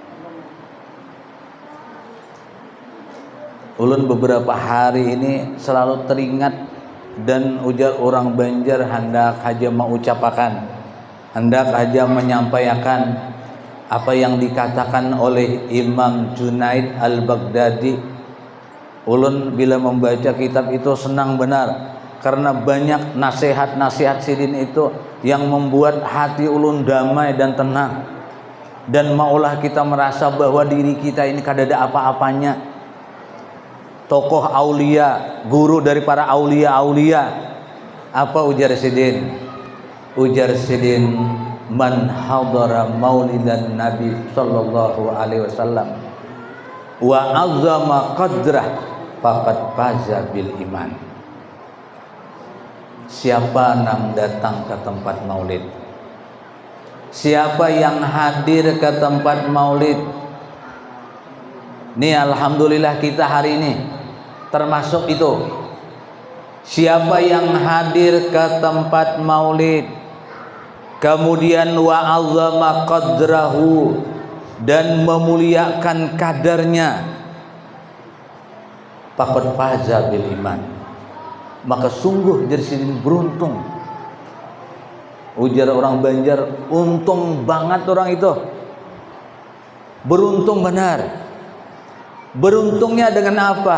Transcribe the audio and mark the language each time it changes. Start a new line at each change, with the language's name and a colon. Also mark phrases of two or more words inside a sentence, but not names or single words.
Banjar: Ulun beberapa hari ini selalu teringat dan ujar orang Banjar hendak aja mengucapkan, hendak aja menyampaikan apa yang dikatakan oleh Imam Junaid Al-Baghdadi. Ulun bila membaca kitab itu senang benar karena banyak nasihat-nasihat sidin itu yang membuat hati ulun damai dan tenang, dan maulah kita merasa bahwa diri kita ini kada ada apa-apanya.
Indonesian: Tokoh aulia, guru dari para aulia-aulia.
Banjar: Apa ujar sidin? Ujar sidin,
Arabic: من حضر مولد النبي صلى الله عليه وسلم وعظم قدره فقد فاز بالإيمان.
Indonesian: Siapa yang datang ke tempat maulid, siapa yang hadir ke tempat maulid, nih alhamdulillah kita hari ini termasuk itu. Siapa yang hadir ke tempat maulid, kemudian
Arabic: وعظم قدره,
Indonesian: dan memuliakan kadarnya,
Arabic: فقد فاز بالإيمان,
Indonesian: maka sungguh jadi sidin beruntung.
Banjar: Ujar orang Banjar, untung banget orang itu, beruntung benar.
Indonesian: Beruntungnya dengan apa?